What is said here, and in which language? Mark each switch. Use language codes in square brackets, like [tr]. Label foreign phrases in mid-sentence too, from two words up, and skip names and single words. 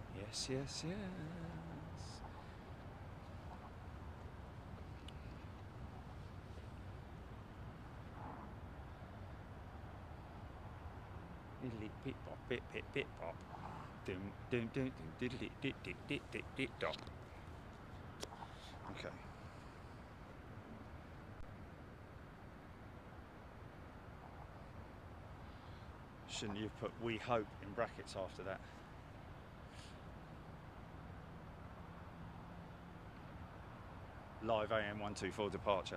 [en] Yes, yes, yes. Diddly pip bop, pip pip pip bop. Dum dum dum dum diddly dit dit dit dit dit dop. Okay. Shouldn't you put "we hope" in brackets after that? Live An-124 departure.